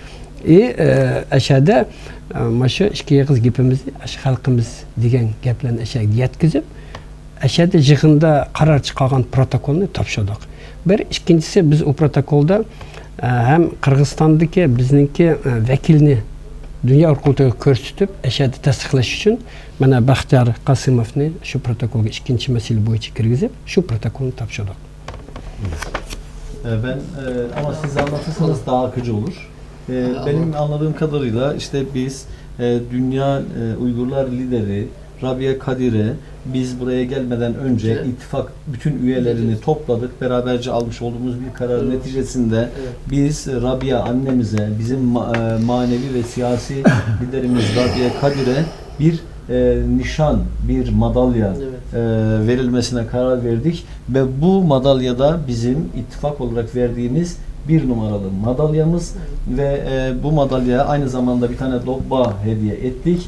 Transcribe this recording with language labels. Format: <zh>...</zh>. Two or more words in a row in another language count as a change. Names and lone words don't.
<uz>Ashada shu ikki yig'iz gapimizni xalqimiz degan gaplarni ashada yetkazib, ashada yig'inda qaror chiqargan protokolni topshirdik. Bir ikkinchisi, biz o protokolda hem Qirg'izistondagi bizningki vakilni Dunyo qurultayiga ko'rsatib, ashada tasdiqlash uchun mana Baxtiyor Qosimovni shu protokolga ikkinchi masala bo'yicha kirgizib, shu protokolni topshirdik.</uz> <tr>Ben ama siz anlatırsanız daha akıcı olur. Benim anladığım kadarıyla işte biz Dünya Uygurlar lideri Rabia Kadir'e biz buraya gelmeden önce Evet. ittifak bütün üyelerini topladık. Beraberce almış olduğumuz bir karar neticesinde biz Rabia annemize, bizim manevi ve siyasi liderimiz Rabia Kadir'e bir nişan, bir madalya verilmesine karar verdik ve bu madalyada bizim ittifak olarak verdiğimiz 1 numaralı madalyamız ve bu madalyaya aynı zamanda bir tane dobba hediye ettik.</tr>